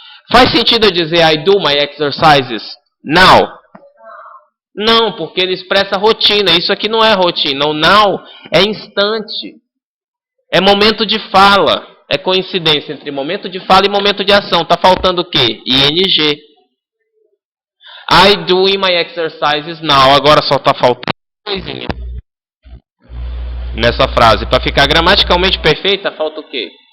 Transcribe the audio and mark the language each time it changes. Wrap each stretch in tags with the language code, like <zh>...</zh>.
<pt>Faz sentido eu dizer</pt> <en>I do my exercises now?</en> <pt>Não, porque ele expressa rotina. Isso aqui não é rotina. O now é instante. É momento de fala. É coincidência entre momento de fala e momento de ação. Está faltando o quê? ING.</pt> <en>I doing my exercises now.</en> <pt>Agora só está faltando coisinha. Nessa frase. Para ficar gramaticalmente perfeita, falta o quê?</pt>